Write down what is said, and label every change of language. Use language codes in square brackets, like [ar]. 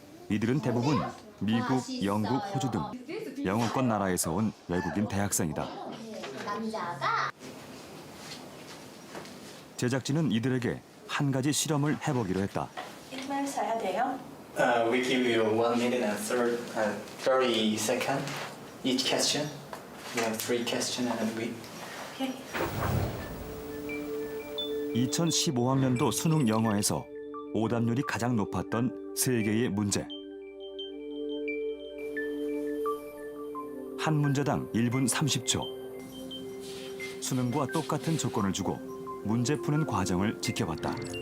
[ko] 이들은 대부분 미국, 영국, 호주 등 영어권 나라에서 온 외국인 대학생이다. 제작진은 이들에게 한 가지 실험을 해보기로 했다. 정말 써야 돼요? [en] We give you 1 minute and 30 seconds each question. You have 3 questions and we. 오케이. [ko] 2015학년도 수능 영어에서 오답률이 가장 높았던 3개의 문제. 한 문제당 1분 30초. 수능과 똑같은 조건을 주고 문제 푸는 과정을 지켜봤다.